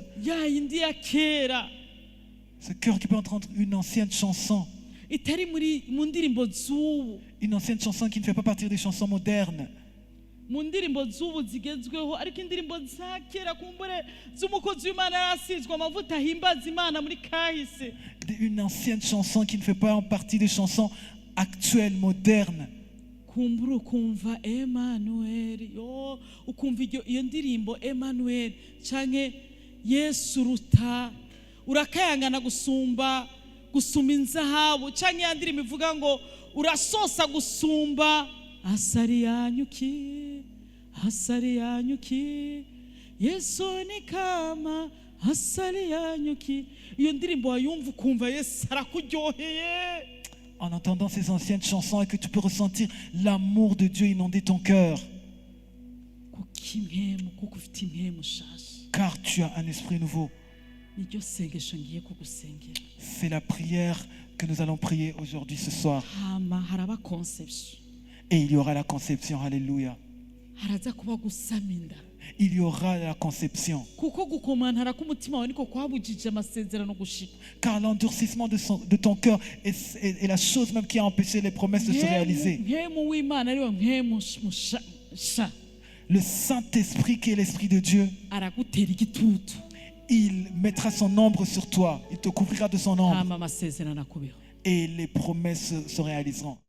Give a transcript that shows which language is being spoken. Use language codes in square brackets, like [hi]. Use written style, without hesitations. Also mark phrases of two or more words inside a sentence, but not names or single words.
[rn] ya yindi ya kera [fr] ce cœur qui peut entendre une ancienne chanson. [rn] itari mu ndirimbo z'ubu, [fr] Une ancienne chanson qui ne fait pas partie des chansons modernes. [rn] mu ndirimbo z'ubu zigezweho, ariko indirimbo za kera kumbure z'umukozi w'Imana yarasizwe amavuta ahimbaza Imana muri kahise. [fr] Une ancienne chanson qui ne fait pas partie des chansons actuelles, modernes. [rn] kumbura ukumva Emmanuel, yo ukumva iyo ndirimbo Emmanuel canke Yesu ruta urakayangana gusumba inzahabu, canke ya ndirimbo ivuga ngo urasosa gusumba asari yanyuki Yesu [sw] ni kama asali yanyuki. [rn] iyo ndirimbo wayumva ukumva Yesu arakuryoheye. [fr] en entendant ces anciennes chansons et que tu peux ressentir l'amour de Dieu inonder ton cœur. [rn] kuko impwemu kuko ufite impwemu nshasha [fr] Car tu as un esprit nouveau. [rn] niryo sengesho ngiye kugusengera. [fr] C'est la prière que nous allons prier aujourd'hui, ce soir. [rn] hama haraba conception, [fr] Et il y aura la conception. Alléluia. [rn] haraza kuba gusama inda, [fr] Il y aura la conception. [rn] kuko gukomantara k'umutima wawe niko kwabujije amasezerano gushika. [fr] Car l'endurcissement de ton cœur est la chose même qui a empêché les promesses de se réaliser. [rn] mpwemu w'imana ariwe mpwemu musha [fr] Le Saint-Esprit qui est l'Esprit de Dieu, [rn] aragutera igitutu, [fr] il mettra son ombre sur toi. Il te couvrira de son ombre. [rn] hama amasezerano akubeho. [fr] Et les promesses se réaliseront.